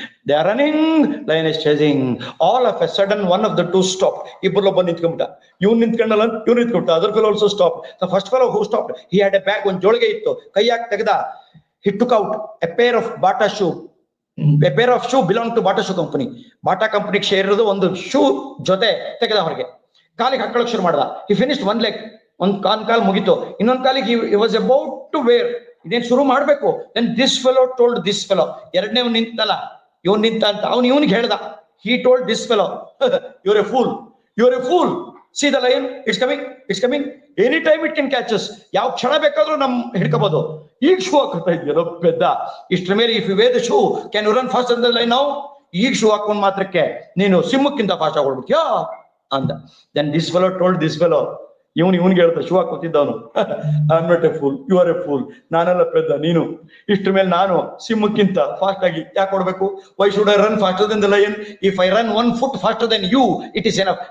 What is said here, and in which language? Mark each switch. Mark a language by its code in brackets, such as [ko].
[en] They are running, lion is chasing. All of a sudden, one of the two stopped. [kn] ಇಬ್ಬರು ಒಬ್ಬ ನಿಂತ್ಕೊಂಡ್ಬಿಟ್ಟ. ಇವ್ನು ನಿಂತ್ಕೊಂಡಲ್ಲ, ಇವ್ನು ನಿಂತ್ಕೊಂಡ್ಬಿಟ್ಟ. [en] Other fellow also stopped. The first fellow who stopped, he had a bag, [kn] ಒಂದು ಜೋಳಿಗೆ ಇತ್ತು, ಕೈಯಾಗಿ ತೆಗೆದ. [en] He took out a pair of Bata shoe. A pair of shoe belonged to Bata shoe company. [kn] Bata company share ಇರೋದು ಒಂದು shoe ಜೊತೆ ತೆಗೆದ ಹೊರಗೆ. ಕಾಲಿಗೆ ಹಾಕೊಳ್ಳೋಕೆ ಶುರು ಮಾಡ್ದ. [en] He finished one leg. [kn] ಒಂದ್ ಕಾಲ್ ಮುಗಿತು, ಇನ್ನೊಂದ್ ಕಾಲಿಗೆ [en] he was about to wear. [kn] ಇದೇನ್ ಶುರು ಮಾಡ್ಬೇಕು. [en] Then this fellow told this fellow, [kn] ಎರಡನೇ ನಿಂತಲ್ಲ, ಇವನ್ ನಿಂತ ಅಂತ ಅವನು ಇವನಿಗೆ ಹೇಳ್ದ. [en] He told this fellow, you're a fool. See the lion, it's coming. Anytime it can catch us. [kn] ಯಾವ ಕ್ಷಣ ಬೇಕಾದ್ರೂ ನಮ್ ಹಿಡ್ಕೋಬಹುದು. ಈಗ ಶೂ ಹಾಕೋತಾ ಇದೆಯೋ ಪೆದ್ದ. ಇಷ್ಟ್ರ ಮೇಲೆ [en] if you wear the shoe, can you run faster than the lion now? [kn] ಈಗ shoe ಹಾಕೊಂಡ್ ಮಾತ್ರಕ್ಕೆ ನೀನು ಸಿಂಹಕ್ಕಿಂತ ಫಾಸ್ಟ್ ಆಗಿ ಓಡ್ಬಿಡ್ತೀಯಾ ಅಂತ. [en] Then this fellow told this fellow, [kn] ಇವನಿಗೆ ಹೇಳ್ತಾ shoe ಹಾಕೋತಿದ್ದವನು, [en] I am not a fool, you are a fool. [kn] ನಾನೆಲ್ಲ ಪೆದ್ದ, ನೀನು. ಇಷ್ಟ್ರ ಮೇಲೆ ನಾನು ಸಿಂಹಕ್ಕಿಂತ ಫಾಸ್ಟ್ ಆಗಿ ಯಾಕೆ ಓಡ್ಬೇಕು? [en] Why should I run faster than the lion? If I run 1 foot faster than you, it is enough.